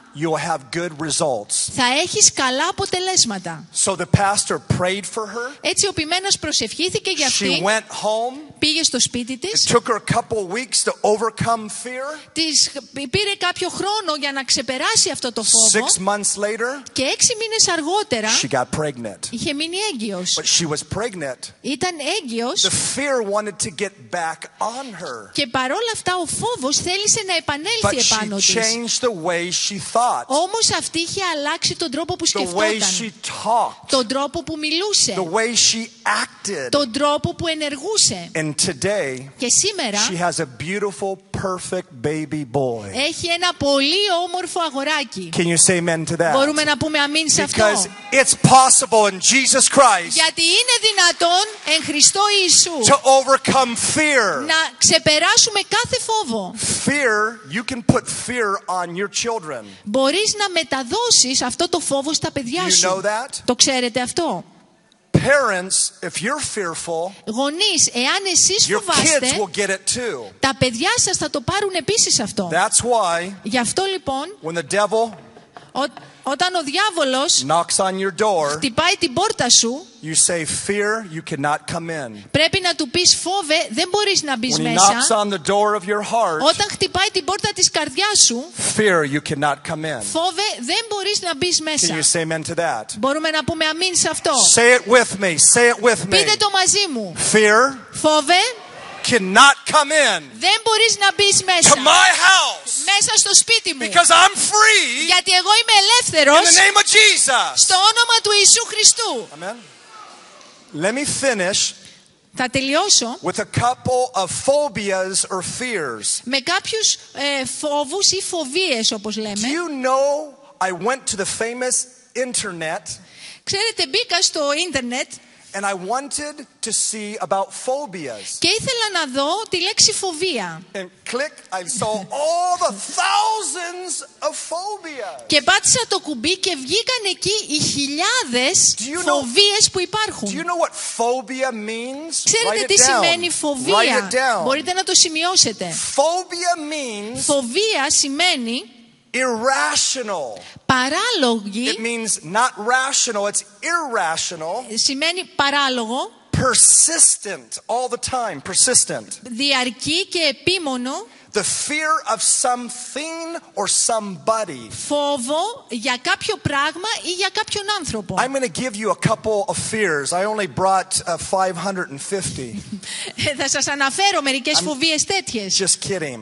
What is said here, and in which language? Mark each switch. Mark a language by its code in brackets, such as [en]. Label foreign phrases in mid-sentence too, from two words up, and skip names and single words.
[en] you'll have good results. [el] θα έχεις καλά αποτελέσματα. [en] So the pastor prayed for her. [el] Έτσι ο ποιμένας προσευχήθηκε για [en] She [el] αυτή, [en] went home. [el] πήγε στο σπίτι [en] It [el] της, [en] took her a couple of weeks to overcome fear. [el] της πήρε κάποιο χρόνο για να ξεπεράσει αυτό το φόβο [en] 6 months later, [el] και 6 μήνες αργότερα [en] she got pregnant. [el] είχε μείνει έγκυος. [en] But she was pregnant. [el] Ήταν έγκυος [en] The fear wanted to get back on her. [el] και παρόλα αυτά ο φόβος θέλησε να [en] But [el] επανέλθει επάνω [en] she [el] της. [en] changed the way she thought, [el] Όμως αυτή είχε αλλάξει τον τρόπο που [en] the way she [el] σκεφτόταν, [en] talked, [el] τον τρόπο που μιλούσε, [en] the way she acted. [el] τον τρόπο που ενεργούσε. [en] And today, [el] Και σήμερα [en] she has a beautiful, perfect baby boy. [el] έχει ένα πολύ όμορφο αγοράκι. [en] Can you say amen to that? [el] Μπορούμε να πούμε αμήν σε [en] Because [el] αυτό. [en] it's possible in Jesus Christ [el] Γιατί είναι δυνατόν εν Χριστώ Ιησού [en] to overcome fear. [el] να ξεπεράσουμε κάθε φόβο. [en] Fear, you can put fear on your children. [el] Μπορείς να μεταδώσεις αυτό το φόβο στα παιδιά [en] You [el] σου. [en] know that? [el] Το ξέρετε αυτό. [en] Parents, if you're fearful, [el] Γονείς, εάν εσείς [en] your kids [el] φοβάστε, [en] will get it too. [el] τα παιδιά σας θα το πάρουν επίσης αυτό. [en] That's why [el] Γι' αυτό λοιπόν, [en] when the devil [el] όταν ο διάβολος [en] knocks on your door, [el] χτυπάει την πόρτα σου, [en] you say, fear, you cannot come in. [el] πρέπει να του πεις φόβε, δεν μπορείς να μπεις [en] When he [el] μέσα. [en] knocks on the door of your heart, [el] Όταν χτυπάει την πόρτα της καρδιάς σου, [en] fear, you cannot come in. [el] φόβε, δεν μπορείς να μπεις [en] Can [el] μέσα. [en] you say amen to that? [el] Μπορούμε να πούμε αμήν σε αυτό. [en] Say it with me. Say it with me. [el] Πείτε το μαζί μου. [en] Fear [el] Φόβε, [en] cannot come in [el] δεν μπορείς να μπεις [en] to [el] μέσα. [en] my house [el] Μέσα στο σπίτι μου. [en] because I'm free [el] Γιατί εγώ είμαι [en] in [el] ελεύθερος [en] the name of Jesus. [el] στο όνομα του Ιησού Χριστού. [en] Amen. Let me finish [el] Θα τελειώσω [en] with a couple of phobias or fears. [el] με κάποιους φόβους ή φοβίες όπως [en] Do [el] λέμε. [en] you know I went to the famous internet [el] Ξέρετε, μπήκα στο ίντερνετ [en] and I wanted to see about phobias. [el] και ήθελα να δω τη λέξη φοβία. [en] And click, I saw all the thousands of phobias. [el] Και πάτησα το κουμπί και βγήκαν εκεί οι χιλιάδες [en] Do you know- [el] φοβίες που [en] Do you [el] υπάρχουν. [en] know what phobia means? [el] Ξέρετε [en] Write [el] τι [en] it down. [el] σημαίνει [en] Write [el] φοβία. [en] it down. [el] Μπορείτε να το σημειώσετε. [en] Phobia means [el] Φοβία σημαίνει [en] irrational. [el] παράλογη, [en] It means not rational, it's irrational. [el] σημαίνει παράλογο, [en] Persistent all the time, persistent. [el] διαρκή και επίμονο, [en] The fear of something or somebody. [el] φόβο για κάποιο πράγμα ή για κάποιον άνθρωπο. [en] I'm going to give you a couple of fears. I only brought 550. [el] Θα σας αναφέρω μερικές φοβίες τέτοιες. [en] Just kidding.